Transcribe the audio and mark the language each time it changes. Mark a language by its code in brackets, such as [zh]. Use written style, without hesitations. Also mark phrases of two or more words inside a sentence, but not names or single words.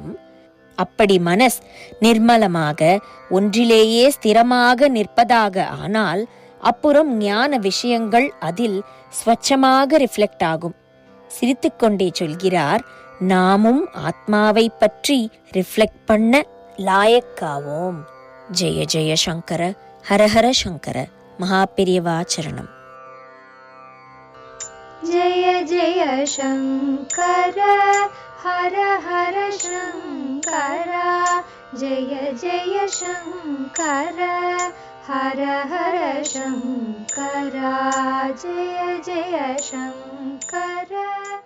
[ta] அப்படி மனஸ் நிர்மலமாக ஒன்றிலேயே ஸ்திரமாக நிற்பதாக ஆனால் அப்புறம் ஞான விஷயங்கள் அதில் ஸ்வச்சமாக ரிஃப்ளெக்ட் ஆகும். சிரித்துக்கொண்டே சொல்கிறார், நாமும் ஆத்மாவை பற்றி ரிஃப்ளெக்ட் பண்ண லாயக்காவோம். ஜெய ஜெய சங்கர, ஹரஹர சங்கர, மகாபெரியவாச்சரணம். [hi] जय जय शंकर हर हर शंकर जय जय शंकर हर हर शंकर जय जय शंकर।